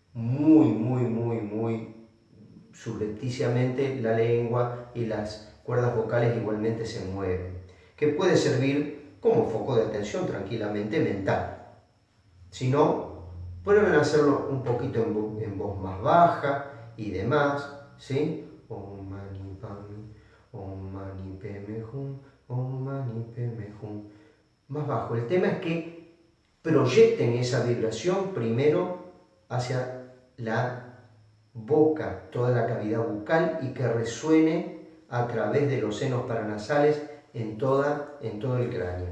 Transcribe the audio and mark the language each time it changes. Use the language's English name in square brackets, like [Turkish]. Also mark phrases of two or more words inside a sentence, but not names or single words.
[Spanish] muy subrepticiamente la lengua y las cuerdas vocales igualmente se mueven, que puede servir como foco de atención tranquilamente mental. Si no, pueden hacerlo un poquito en voz más baja y demás, ¿sí? [Sanskrit] Om mani padme, om mani padme hum, om mani padme hum. [Spanish] Más bajo. El tema es que proyecten esa vibración primero hacia la boca, toda la cavidad bucal, y que resuene a través de los senos paranasales en todo el cráneo.